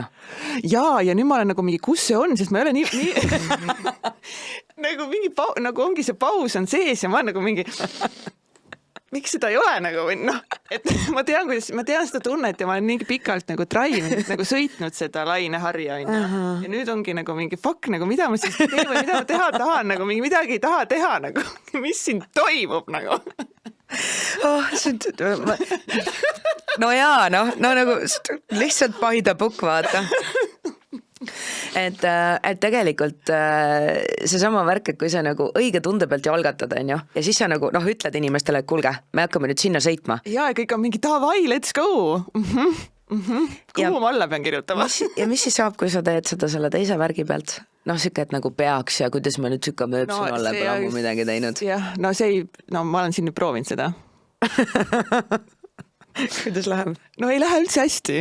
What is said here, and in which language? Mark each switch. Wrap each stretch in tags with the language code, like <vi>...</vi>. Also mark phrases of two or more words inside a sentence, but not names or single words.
<et>Ja nüüd ma olen nagu mingi, kus see on, sest ma ei ole nii nagu mingi nagu ongi see paus on sees ja ma olen nagu mingi miks seda ei ole nagu, et ma tean seda tunnet ja ma olen nii pikalt nagu trainud, nagu sõitnud seda laineharja, ja nüüd ongi nagu mingi fuck, nagu mida ma siis teen või mida ma teha tahan, nagu mingi midagi ei taha teha, nagu mis siin toimub nagu. No jaa, nagu lihtsalt</et> <en>by the book,</en> <et>vaata. Et tegelikult seesama värk, et kui sa nagu õige tunde pealt ju algatad, on ju, ja siis sa nagu ütled inimestele, et kuulge, me hakkame nüüd sinna sõitma. Ja kõik on mingi davai,</et> <en>let's go.</en> <et>Kuhu ma alla pean kirjutama? Ja mis siis saab, kui sa teed seda selle teise värgi pealt? Siuke, et nagu peaks ja kuidas ma nüüd süka mööpsun olla, kui ammu midagi teinud. Jah, ma olen siin nüüd proovinud seda. Kuidas läheb? No ei lähe üldse hästi.</et>